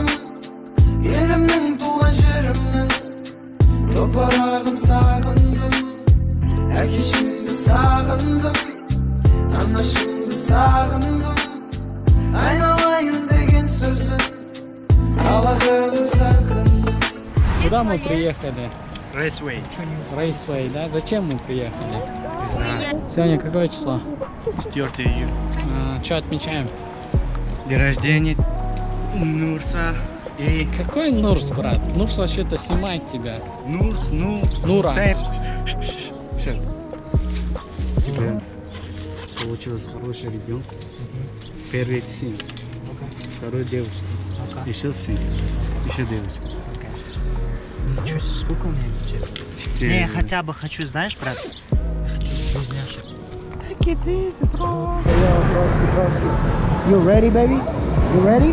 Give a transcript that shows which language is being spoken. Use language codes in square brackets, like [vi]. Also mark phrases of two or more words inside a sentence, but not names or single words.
[kk] елімнің туған жерімнің топырағын сағындым, әкешімді сағындым, анашымды сағындым, айналайын деген сөзін қалағым сағындым. [ru] Куда мы приехали? Raceway. Рейсвей, да? Зачем мы приехали? Сегодня какое число? 4 июля. Что отмечаем? День рождения Нурса и... Какой Нурс, брат? Нурс вообще-то снимает тебя. Нурс, Нура. Тебе получилась хорошая ребенка. Первый сын, второй девушка, еще сын, еще девушка. Ничего себе, сколько у меня детей? 4. Не, я хотя бы хочу, знаешь, брат? Я хочу близняшек. [en] Take it easy, bro. You ready, baby? You ready?